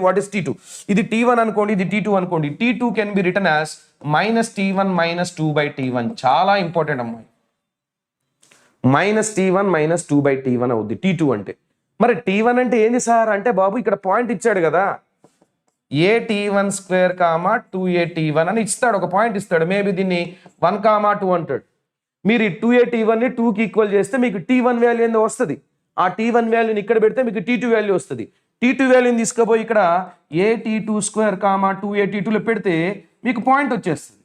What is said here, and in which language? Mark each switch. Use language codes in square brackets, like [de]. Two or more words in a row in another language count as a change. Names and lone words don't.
[en] what is t2? [te] ఇది t1 అనుకోండి, ఇది t2 అనుకోండి. [en] t2 can be return as -t1 - 2/t1. [te] చాలా ఇంపార్టెంట్ అమ్మాయి, -t1 - 2/t1 అవుద్ది t2 అంటే. మరి t1 అంటే ఏంది సార్ అంటే బాబు ఇక్కడ పాయింట్ ఇచ్చాడు కదా, a t1² 2a t1 అని ఇస్తాడు, ఒక పాయింట్ ఇస్తాడు. మేబీ దీన్ని 1, 2 అంటాడు. మీరు ఈ 2a t1ని 2కి ఈక్వల్ చేస్తే మీకు t1 వాల్యూ ఏందో వస్తుంది. ఆ t1 వాల్యూని ఇక్కడ పెడితే మీకు t2 వాల్యూ వస్తుంది. t2 వాల్యూని తీసుకుపోయి ఇక్కడ at2² 2at2లో పెడితే మీకు పాయింట్ వచ్చేస్తుంది.